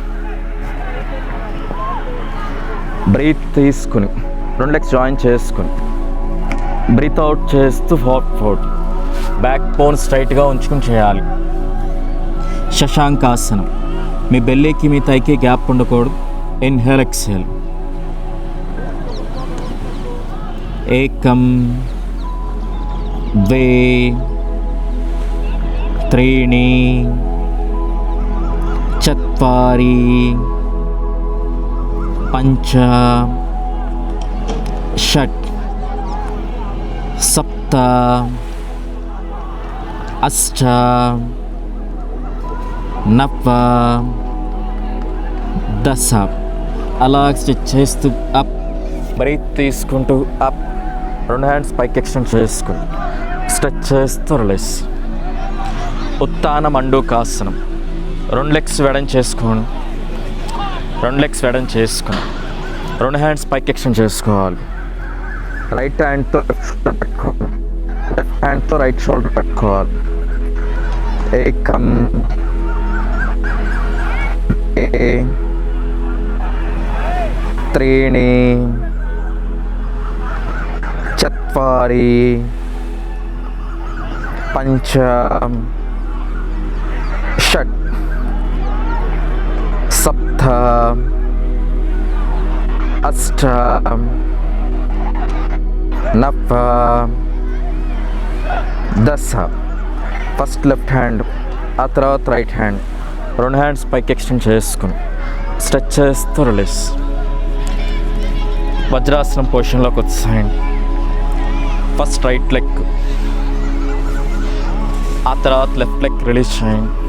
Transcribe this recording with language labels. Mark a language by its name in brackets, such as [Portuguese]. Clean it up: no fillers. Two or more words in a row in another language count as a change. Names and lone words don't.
[Telugu] బ్రీత్ తీసుకుని 2 లెగ్స్ జాయిన్ చేసుకుని [English] breath out [Telugu] చేస్తూ ఫార్వర్డ్. [English] back bone [Telugu] స్ట్రైట్గా ఉంచుకుని చేయాలి. శశాంకాసనం. మీ బెల్లీకి మీ థైకి గ్యాప్ ఉండకూడదు. [English] inhale exhale. [Sanskrit] एकं द्वे त्रीणि चत्वारि पञ्च षट् सप्त अष्ट नव దశ. [Telugu] అలా స్ట్రెచ్ చేస్తూ అప్, బ్రీత్ తీసుకుంటూ అప్, 2 హ్యాండ్స్ పైకి ఎక్స్టెండ్ చేసుకుని స్ట్రెచ్ చేస్తూ రిలీజ్. ఉత్తాన మండూకాసనం. 2 [English] legs widen [Telugu] చేసుకోండి, 2 [English] legs widen [Telugu] చేసుకుని 2 హ్యాండ్స్ పైకి ఎక్స్టెండ్ చేసుకోవాలి. రైట్ హ్యాండ్తో పెట్టుకోవాలి, లెఫ్ట్ హ్యాండ్తో [English] right shoulder [Telugu] పెట్టుకోవాలి. [Sanskrit] ఏకం त्रीणि चत्वारि पञ्च षट् सप्त अष्ट नव दश. [English] first left hand, [Telugu] ఆ తర్వాత [English] right hand, [Telugu] 2 హ్యాండ్స్ పైకి ఎక్స్టెండ్ చేసుకుని స్ట్రెచ్ చేస్తూ రిలీజ్. వజ్రాసనం పొజిషన్లోకి వచ్చేయండి. [English] first right leg, [Telugu] ఆ తర్వాత [English] left leg [Telugu] రిలీజ్ చేయండి.